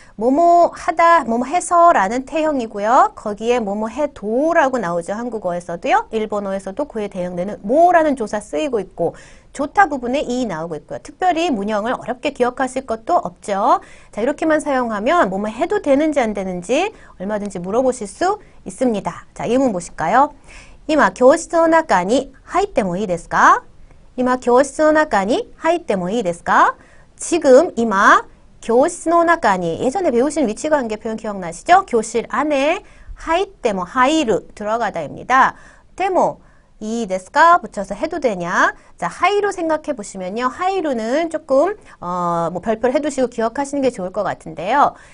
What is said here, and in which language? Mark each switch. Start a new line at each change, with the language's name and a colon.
Korean: 뭐뭐 하다, 뭐뭐 해서 라는 태형이고요. 거기에 뭐뭐 해도라고 나오죠. 한국어에서도요. 일본어에서도 그에 대응되는 뭐라는 조사 쓰이고 있고 좋다 부분에 이 나오고 있고요. 특별히 문형을 어렵게 기억하실 것도 없죠. 자, 이렇게만 사용하면 뭐뭐 해도 되는지 안 되는지 얼마든지 물어보실 수 있습니다. 자, 이 문문 보실까요?
Japanese: 今、教室の中に入ってもいいですか?今、教室の中に入ってもいいですか?
Korean: 지금, 今,
Japanese: 教室の中に,
Korean: 예전에 배우신 위치관계 표현 기억나시죠? 교실 안에, 入っても, 入る, 들어가다입니다. でも, 이 데스까 붙여서 해도 되냐? 자, 하이루 생각해 보시면요. 하이루는 조금, 뭐 별표를 해두시고 기억하시는 게 좋을 것 같은데요.